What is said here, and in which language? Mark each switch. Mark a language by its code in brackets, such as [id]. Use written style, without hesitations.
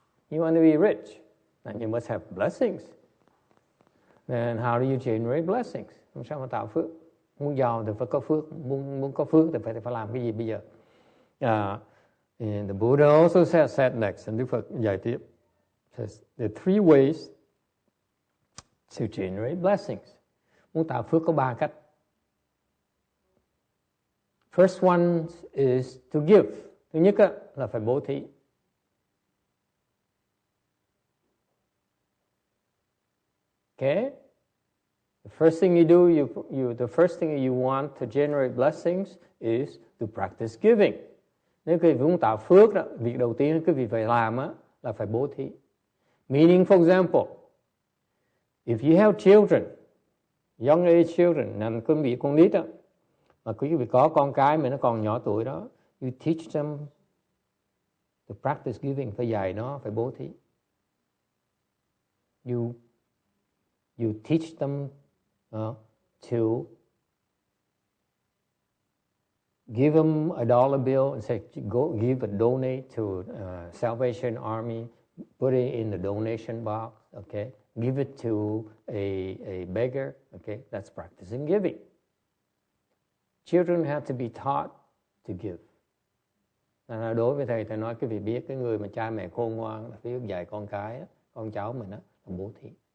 [en] You want to be rich, then you must have blessings. Then how do you generate blessings? [vi] Làm sao mà tạo phước? Muốn giàu thì phải có phước, muốn có phước thì phải làm cái gì bây giờ? [en] And the Buddha also said next, and [vi] Đức Phật giải tiếp, [en] says there are 3 ways to generate blessings. [vi] Muốn tạo phước có 3 cách. [en] First one is to give. [vi] Thứ nhất là phải bố thí. [en] Okay? The first thing you do, the first thing you want to generate blessings is to practice giving. [vi] Nếu quý vị muốn tạo phước đó, việc đầu tiên quý vị phải làm là phải bố thí. [en] Meaning, for example, if you have children, young age children, [vi] là quý vị con nít đó, mà quý vị có con cái mà nó còn nhỏ tuổi đó, [en] you teach them To practice giving [vi] phải dạy nó phải bố thí. [en] You teach them to give them a dollar bill and say, go give a donate to Salvation Army, put it in the donation box, okay? Give it to a beggar, okay? That's practicing giving. Children have to be taught to give. [vi] Đối với thầy nói cái việc biết cái người mà cha mẹ khôn ngoan là phải dạy con cái, con cháu mình là bố thí.